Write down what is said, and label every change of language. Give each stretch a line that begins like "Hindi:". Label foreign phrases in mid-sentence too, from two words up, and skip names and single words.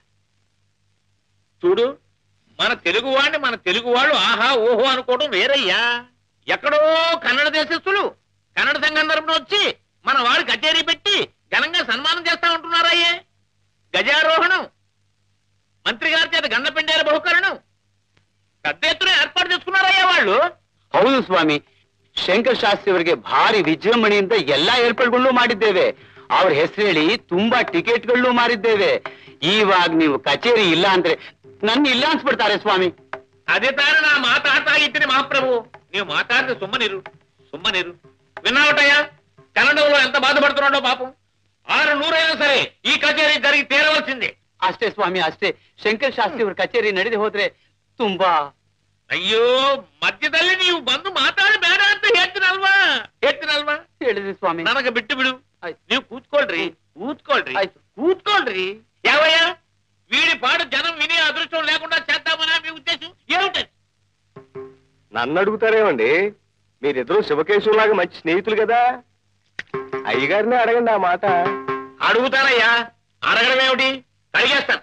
Telugu: చూడు, మన తెలుగు వాళ్ళు ఆహా ఓహో అనుకోవడం వేరయ్యా. ఎక్కడో కన్నడ దేశస్తులు కన్నడ సంఘం తరపున వచ్చి మన వాడు కచేరీ పెట్టి ఘనంగా సన్మానం చేస్తా ఉంటున్నారయ్యే. గజారోహణం, మంత్రి గారి చేత గండపెండేర బహుకరణం పెద్ద ఎత్తున ಏರ್ಪಾಡು చేసుకున్నారయ్యಾ వాళ్ళు.
Kannada: ಹೌದು ಸ್ವಾಮಿ, ಶಂಕರ್ ಶಾಸ್ತ್ರಿ ಅವರಿಗೆ ಭಾರಿ ವಿಜೃಂಭಣೆಯಿಂದ ಎಲ್ಲಾ ಏರ್ಪಾಡುಗಳನ್ನು ಮಾಡಿದ್ದೇವೆ. ಅವ್ರ ಹೆಸರು ಹೇಳಿ ತುಂಬಾ ಟಿಕೆಟ್ಗಳನ್ನು ಮಾರಿದ್ದೇವೆ. ಇವಾಗ ನೀವು ಕಚೇರಿ ಇಲ್ಲ ಅಂದ್ರೆ ನನ್ನ ಇಲ್ಲ ಅನ್ಸ್ಬಿಡ್ತಾರೆ ಸ್ವಾಮಿ.
Telugu: అదే తాను నా మాట్లాడతా ఇచ్చిన మహాప్రభు. నీవు మాట్లాడితే సుమ్మనిరు విన్నావటయ్యా, కన్నడంలో ఎంత బాధపడుతున్నాడో పాపం. 600 అయినా సరే ఈ కచేరీ జరిగి తీరవలసిందే.
Kannada: ಅಷ್ಟೇ ಸ್ವಾಮಿ ಅಷ್ಟೇ. ಶಂಕರ ಶಾಸ್ತ್ರಿ ಅವ್ರ ಕಚೇರಿ ನಡೆದು ಹೋದ್ರೆ ತುಂಬಾ. ಅಯ್ಯೋ ಮಧ್ಯದಲ್ಲಿ ನೀವು ಬಂದು ಮಾತಾಡಿ ಬೇಡ ಅಂತ ಹೇಳ್ತೀನಲ್ವಾ ಹೇಳಿದ್ರಿ ಸ್ವಾಮಿ. ನನಗೆ ಬಿಟ್ಟು ಬಿಡು. ಆಯ್ತು. ನೀವು ಕೂತ್ಕೊಳ್ರಿ ಆಯ್ತು.
Telugu: కూర్చోండి. యావయ్యా వీడి పాడు జనం విని అదృష్టం లేకుండా చేద్దామని మీ ఉద్దేశం ఏమిటి? నన్ను అడుగుతారేమండి? మీరిద్దరూ శివకేశవులాగా మంచి స్నేహితులు కదా, అయ్యగారిని అడగండి ఆ మాట. అడుగుతారయ్యా, అడగడం ఏమిటి? కడిగేస్తాను.